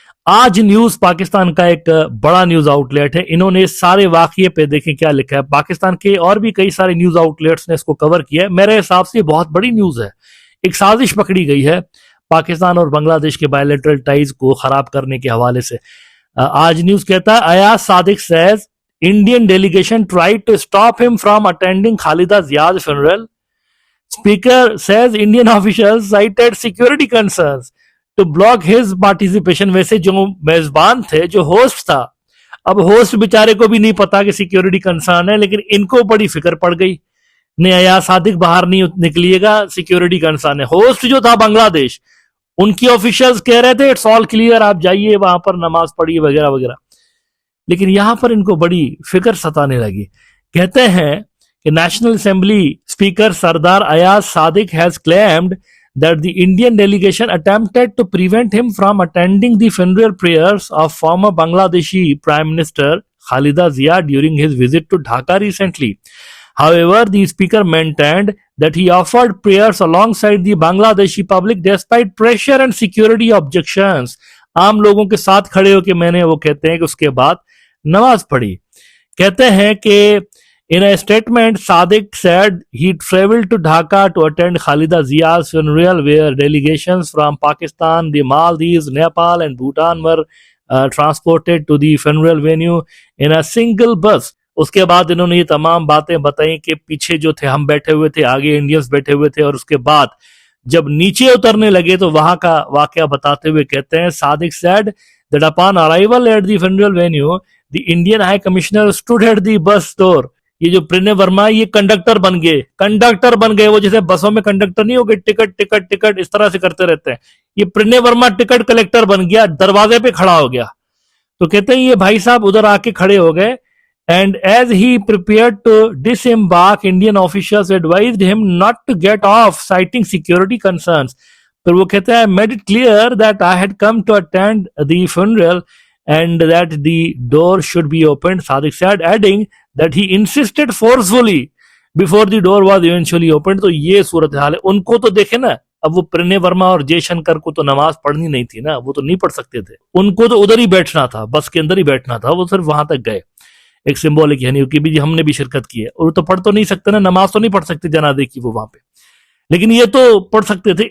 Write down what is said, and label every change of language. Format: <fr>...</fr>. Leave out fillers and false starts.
<ur>آج نیوز پاکستان کا ایک بڑا نیوز آؤٹ لیٹ ہے, انہوں نے اس سارے واقعے پہ دیکھیں کیا لکھا ہے. پاکستان کے اور بھی کئی سارے نیوز آؤٹ لیٹس نے اس کو کور کیا ہے. میرے حساب سے یہ بہت بڑی نیوز ہے, ایک سازش پکڑی گئی ہے پاکستان اور بنگلہ دیش کے بائیلیٹرل ٹائز کو خراب کرنے کے حوالے سے. آج نیوز کہتا ہے Ayaz Sadiq</ur> <en>says Indian delegation tried to stop him from attending Khalida Zia's funeral. Speaker says Indian officials cited security concerns to block his participation.</en> <ur>ویسے جو میزبان تھے, جو ہوسٹ تھا, اب ہوسٹ بیچارے کو بھی نہیں پتا کہ سیکیورٹی کنسرن ہے, لیکن ان کو بڑی فکر پڑ گئی, نہیں ایاز صادق باہر نہیں نکلیے گا, سیکیورٹی کنسرن ہے. ہوسٹ جو تھا بنگلہ دیش, ان کی آفیشلز کہہ رہے تھے</ur> <en>it's all clear,</en> <ur>آپ جائیے وہاں پر نماز پڑھیے وغیرہ وغیرہ, لیکن یہاں پر ان کو بڑی فکر ستانے لگی. کہتے ہیں کہ national assembly speaker Sardar Ayaz Sadiq</ur> <en>has claimed that the Indian delegation attempted to prevent him from attending the funeral prayers of former Bangladeshi Prime Minister Khalida Zia during his visit to Dhaka recently. However, the speaker maintained that he offered prayers alongside the Bangladeshi public despite pressure and security objections.</en> <ur>عام لوگوں کے ساتھ کھڑے ہو کے میں نے, وہ کہتے ہیں کہ اس کے بعد نماز پڑھی. کہتے ہیں کہ</ur> <en>in a statement Sadiq said he traveled to Dhaka to attend Khalida Zia's funeral where delegations from Pakistan, the Maldives, Nepal and Bhutan were transported to the funeral venue in a single bus.</en> <ur>اس کے بعد انہوں نے یہ تمام باتیں بتائیں کہ پیچھے جو تھے ہم بیٹھے ہوئے تھے, آگے انڈینس بیٹھے ہوئے تھے, اور اس کے بعد جب نیچے اترنے لگے تو وہاں کا واقعہ بتاتے ہوئے کہتے ہیں</ur> <en>Sadiq said that upon arrival at the funeral venue the Indian High Commissioner stood at the bus door.</en> <ur>یہ جو پرنے ورما یہ کنڈکٹر بن گئے, وہ جیسے بسوں میں کنڈکٹر نہیں ہو گئے, ٹکٹ ٹکٹ ٹکٹ اس طرح سے کرتے رہتے ہیں, یہ پرنے ورما ٹکٹ کلیکٹر بن گیا, دروازے پہ کھڑا ہو گیا. تو کہتے ہیں یہ بھائی صاحب ادھر آ کے کھڑے ہو گئے,</ur> <en>and as he prepared to disembark, Indian officials advised him not to get off, citing security concerns.</en> <ur>پھر وہ کہتے ہیں</ur> <en>I made it clear that I had come to attend the funeral and that the door should be opened, Sadiq said, adding that he insisted forcefully before the door was eventually opened.</en> <ur>تو یہ صورتحال ہے. ان کو تو دیکھیں نا, اب وہ پرنے ورما اور جے شنکر کو تو نماز پڑھنی نہیں تھی نا, وہ تو نہیں پڑھ سکتے تھے, ان کو تو ادھر ہی بیٹھنا تھا, بس کے اندر ہی بیٹھنا تھا, وہ صرف وہاں تک گئے, ایک سمبولک یعنی کہ بھی ہم نے بھی شرکت کی ہے, اور تو پڑھ تو نہیں سکتے نا, نماز تو نہیں پڑھ سکتے جنازے کی وہ وہاں پہ, لیکن یہ تو پڑھ سکتے تھے.</ur>